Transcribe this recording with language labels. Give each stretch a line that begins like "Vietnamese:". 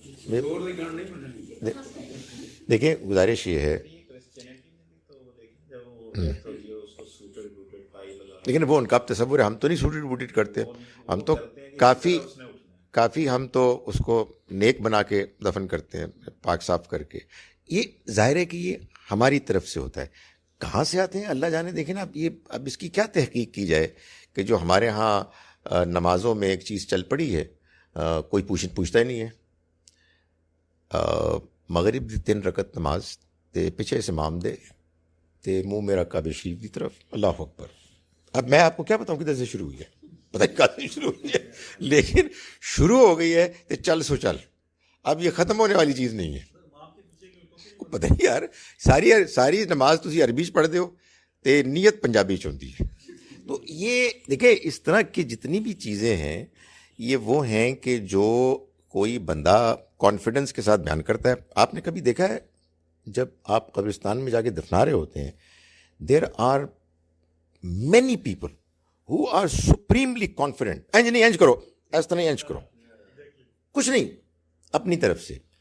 Urdu: دیکھیں گزارش یہ ہے، لیکن وہ ان کا تصور ہے. ہم تو نہیں سوٹیڈ بوٹیڈ کرتے، ہم تو کافی ہم تو اس کو نیک بنا کے دفن کرتے ہیں، پاک صاف کر کے. یہ ظاہر ہے کہ یہ ہماری طرف سے ہوتا ہے. کہاں سے آتے ہیں اللہ جانے. دیکھیں نا، اب اس کی کیا تحقیق کی جائے کہ جو ہمارے ہاں نمازوں میں ایک چیز چل پڑی ہے، کوئی پوچھتا ہی نہیں ہے.
Punjabi: مغرب دی 3 رکعت نماز تے پیچھے سے امام دے تے منہ میرا کعبہ شریف کی طرف، اللہ اکبر.
Urdu: اب میں آپ کو کیا بتاؤں کدھر سے شروع ہوئی ہے، پتہ نہیں کہاں سے شروع ہوئی ہے، لیکن شروع ہو گئی ہے تو چل سو چل. اب یہ ختم ہونے والی چیز نہیں ہے.
Punjabi: پتہ نہیں یار، ساری نماز تسی عربی چ پڑھتے ہو تے نیت پنجابی چ ہوندی ہے.
Urdu: تو یہ دیکھیں اس طرح کی جتنی بھی چیزیں ہیں یہ وہ ہیں کہ جو کوئی بندہ کانفیڈنس کے ساتھ بیان کرتا ہے. آپ نے کبھی دیکھا ہے جب آپ قبرستان میں جا کے دفنا رہے ہوتے ہیں،
English: there are many people who are supremely confident,
Punjabi: اینج نہیں اینج کرو،
Urdu: ایس طرح نہیں اینج کرو، کچھ نہیں اپنی طرف سے.